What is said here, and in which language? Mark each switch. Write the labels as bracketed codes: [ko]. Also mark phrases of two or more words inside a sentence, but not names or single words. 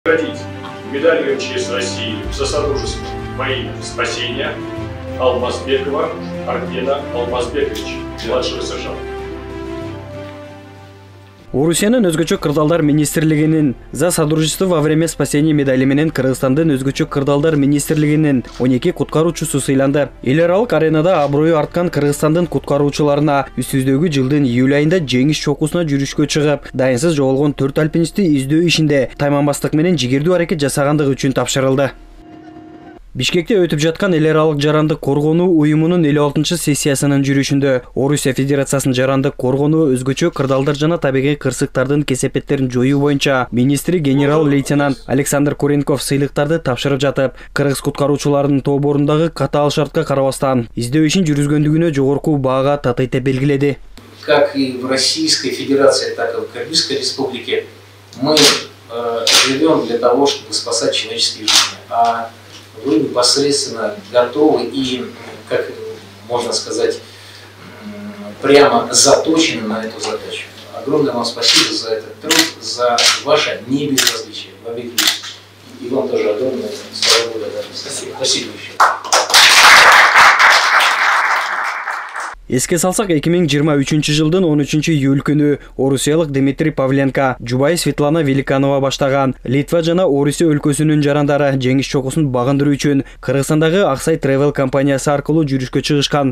[ru] Наградить медалью МЧС России за содружество во имя спасения Алмазбекова Аркена Алмазбековича, младшего сержанта. [ky] Орусиянын өзгөчө кырдаалдар министрлигинин [ru] за содружество во время спасения [ky] медали менен Кыргызстандын өзгөчө кырдаалдар министрлигинин 12 куткаруучусу сыйланды. Эл аралык аренада аброю арткан Кыргызстандын куткаруучуларына үстүздөгү жылдын июль айында жеңиш чокусуна жүрүшкө чыгып, дайынсыз жоголгон 4 альпинистти издөө ишинде тайманбастык менен жигердүү аракет жасагандыгы үчүн тапшырылды. Бишкекте өтүп жаткан эл аралык жарандык коргонуу уюмунун 56 сессиясынын жүрүшүндө Орусия Федерациясынын жарандык коргонуу, өзгөчө кырдаалдар жана табигый кырсыктардын кесепеттерин жоюу боюнча министри генерал-лейтенант Александр Куренков сыйлыктарды тапшырып жатып, кыргыз куткаруучуларынын тоборундагы катаал шартка карабастан издөө ишин жүргүзгөндүгүнө жогорку баага татыйта белгиледи. [ru] Как и в Российской Федерации, так и в Кыргызской Республике мы живем для того, чтобы спасать человеческие жизни. А вы непосредственно готовы и, как можно сказать, прямо заточены на эту задачу. Огромное вам спасибо за этот труд, за ваше небезразличие в объективе. И вам тоже огромное слава благодарность. Спасибо. Спасибо еще. [ky] Эске салсак 2023 жылдын 13 июль күнү орусиялык Дмитрий Павленко, жубайы Светлана Великанова баштаган Литва жана Орусия өлкөсүнүн жарандары жеңиш чокусун багындыруу үчүн Кыргызстандагы Аксай Travel компаниясы аркылуу жүрүшкө чыгышкан.